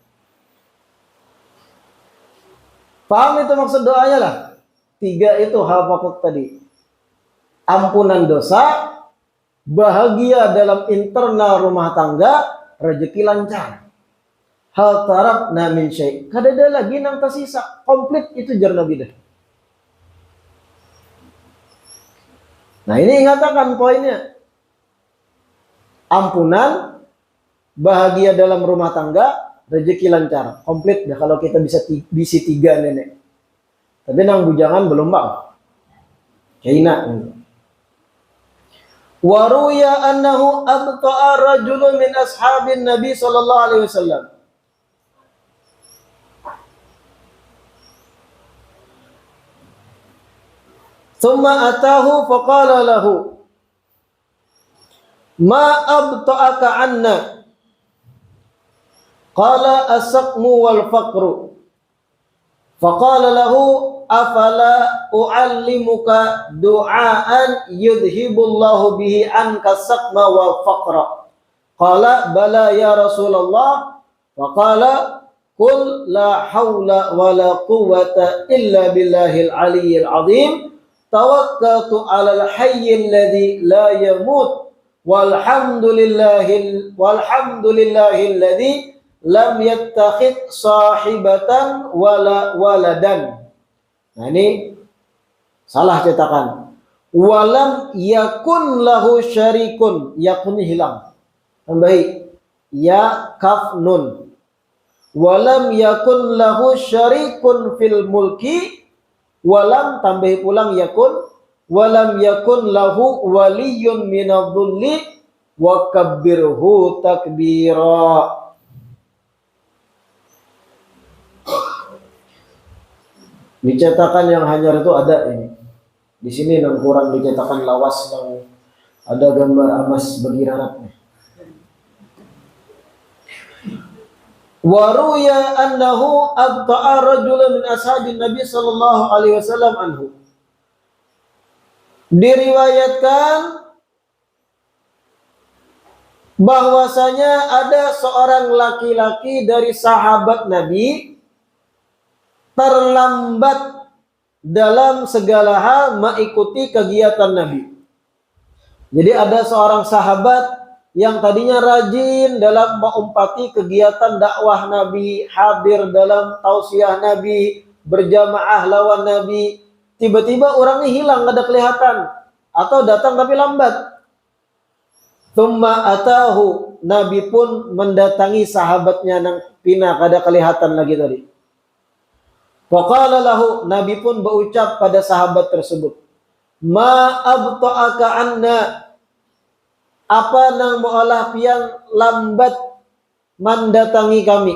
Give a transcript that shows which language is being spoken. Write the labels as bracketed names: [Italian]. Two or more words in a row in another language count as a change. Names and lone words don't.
[Banjar] Paham itu maksud doanya lah. 3 itu hal pokok tadi. Ampunan dosa, bahagia dalam internal rumah tangga, rezeki lancar. [Arabic] هل ترك من شيء'. [Banjar] Kada ada lagi nang tersisa. Komplit itu jar Nabi dah. Nah, ini ingatakan poinnya. Ampunan, bahagia dalam rumah tangga, rezeki lancar. Komplit dah kalau kita bisa bisi 3 nenek. Tapi nang bujangan belum bang. Kaina. [Arabic] وروي أنه أبطأ رجل من أصحاب النبي صلى الله عليه وسلم. ثم أتاه فقال له ما أبطأك عنا. قال السقم والفقر. فقال له أفلا أعلمك دعاء يذهب الله به عنك سقما والفقر. قال بلى يا رسول الله. فقال قل لا حول ولا قوة إلا بالله العلي العظيم. توكلت على الحي الذي لا يموت والحمد لله الذي لم يتخذ صاحبة ولا ولدا. [Banjar] Nah, ini salah cetakan. [Arabic] ولم يكن له شريك، يكن hilang. [Banjar] Tambahi ya kaf nun. [Arabic] ولم يكن له شريك في الملك. Walam [Banjar] tambah pulang [Arabic] يكن، ولم يكن له ولي من الذل وكبره تكبيرا. [Banjar] Dicetakan yang hanyar itu ada ini. Di sini yang kurang dicetakan lawas yang ada gambar emas bergiranatnya. [Arabic] وروي أنه أبطأ رجلا من أصحاب النبي صلى الله عليه وسلم عنه. [Indonesian] Diriwayatkan bahwasanya ada seorang laki-laki dari sahabat Nabi terlambat dalam segala hal mengikuti kegiatan Nabi. Jadi ada seorang sahabat yang tadinya rajin dalam mengumpati kegiatan dakwah Nabi, hadir dalam tausiah Nabi, berjamaah lawan Nabi, tiba-tiba orangnya hilang, nggak ada kelihatan, atau datang tapi lambat. [Arabic] ثم أتاه, [Banjar] Nabi pun mendatangi sahabatnya nang pina kada kelihatan lagi tadi. [Arabic] فقال له, [Banjar] Nabi pun berucap pada sahabat tersebut, [Arabic] ما أبطأك عنا, [Banjar] apa nang mu'alah pian lambat mendatangi kami?